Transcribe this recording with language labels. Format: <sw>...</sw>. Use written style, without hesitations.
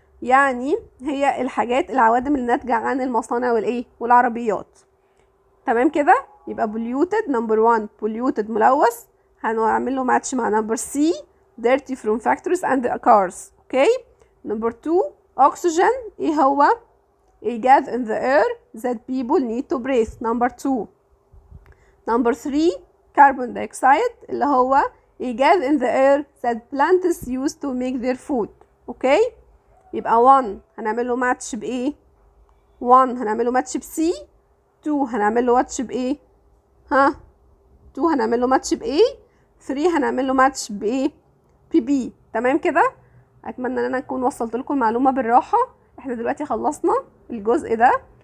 <ar>يعني هي الحاجات العوادم اللي ناتجة عن المصانع والايه والعربيات. تمام كده. يبقى polluted نمبر 1 polluted ملوث، هنعمل له ماتش مع نمبر سي</ar> <en>dirty from factories and cars.</en> <ar>اوكي. نمبر 2</ar> <en>oxygen</en> <ar>ايه هو؟</ar> <en>a gas in the air that people need to breathe.</en> <ar>نمبر 2. نمبر 3</ar> <en>carbon dioxide</en> <ar>اللي هو</ar> <en>a gas in the air that plants use to make their food.</en> <ar>اوكي. يبقى 1 هنعمل له ماتش بايه؟ 1 هنعمل له ماتش بسي. 2 هنعمل له ماتش بايه؟ 2 هنعمل له ماتش بايه؟ 3 هنعمل له ماتش بايه؟ بي. تمام كده. اتمنى ان انا اكون وصلت لكم المعلومه بالراحه. احنا دلوقتي خلصنا الجزء ده</ar>